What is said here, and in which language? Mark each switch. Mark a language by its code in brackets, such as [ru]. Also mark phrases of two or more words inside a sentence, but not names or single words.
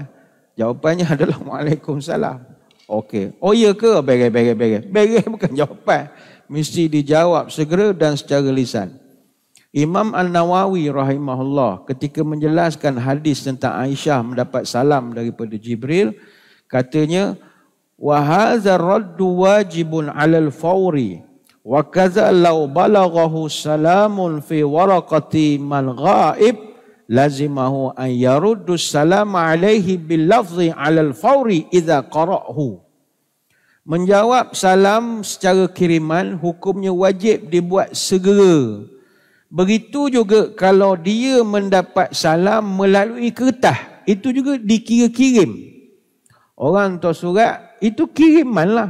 [ms] Jawapannya adalah Waalaikumsalam. Okey. Oh ya ke? Beres bukan jawapan. Mesti dijawab segera dan secara lisan. Imam An-Nawawi rahimahullah ketika menjelaskan hadis tentang Aisyah mendapat salam daripada Jibril, katanya [ar] وهذا رد واجب على الفور وكذا لو بلغه سلام في ورقة من غائب لزمه أن يرد سلام عليه باللفظ على الفور إذا قرأه. [ms] Menjawab salam secara kiriman hukumnya wajib dibuat segera. Begitu juga kalau dia mendapat salam melalui kertas, itu juga dikira kirim. Orang hantar surat, itu kiriman lah.